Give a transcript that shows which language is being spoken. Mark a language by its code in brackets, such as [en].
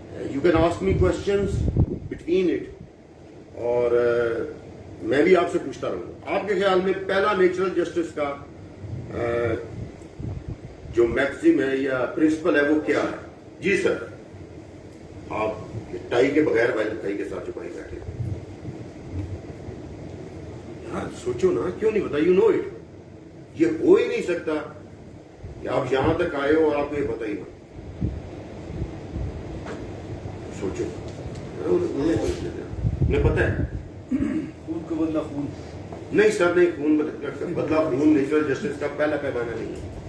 [en] you can ask me questions between it, [ur] اور میں بھی آپ سے پوچھتا رہوں. آپ کے خیال میں پہلا نیچرل جسٹس کا جو میکسم ہے یا پرنسپل ہے وہ کیا ہے؟ جی سر. آپ ٹائی کے بغیر ٹائی کے ساتھ چھپائی بیٹھے. یار سوچو نا, کیوں نہیں پتا؟ [en] You know it. [ur] یہ ہو ہی نہیں سکتا کہ آپ یہاں تک آئے ہو اور آپ کو یہ پتا ہی نہ. سوچو, انہیں پتا ہے خون کا بدلہ خون نہیں سر, نہیں. خون بدلہ خون نیچرل جسٹس کا پہلا پیمانہ نہیں ہے.